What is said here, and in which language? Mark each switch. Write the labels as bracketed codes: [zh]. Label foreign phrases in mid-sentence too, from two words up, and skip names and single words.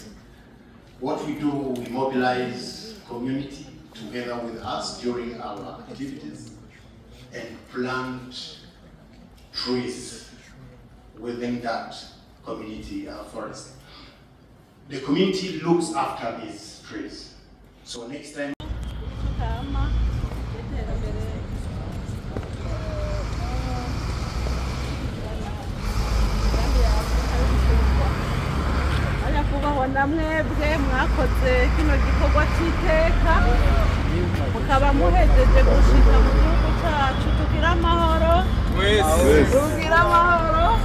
[en] What we do, we mobilize community together with us during our activities and plant trees within that community forest. The community looks after these trees. So next time. [rn] namwebwe mwakoze kino gikorwa cy'iteka mukaba muhejeje gushika mu gihugu cyacu tugira amahoro tugira amahoro